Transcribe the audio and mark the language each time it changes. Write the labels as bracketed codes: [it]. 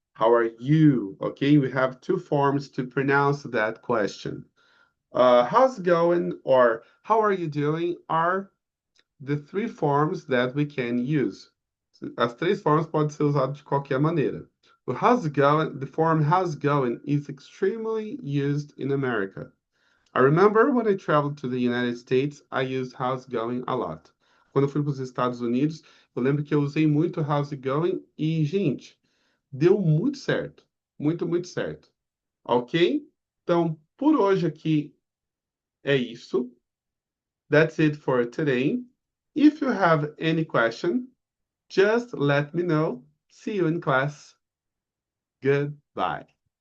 [en] How are you? Okay, we have two forms to pronounce that question. How's it going or how are you doing are the three forms that we can use. [pt] As três formas podem ser usadas de qualquer maneira. [en] O how's it going, the form how's it going is extremely used in America. I remember when I traveled to the United States, I used how's it going a lot. [pt] Quando eu fui para os Estados Unidos, eu lembro que eu usei muito [en] how's it going [pt] e, gente, deu muito certo. Muito, muito certo. Ok? Então, por hoje aqui é isso. [en] That's it for today. If you have any question, just let me know. See you in class. Goodbye.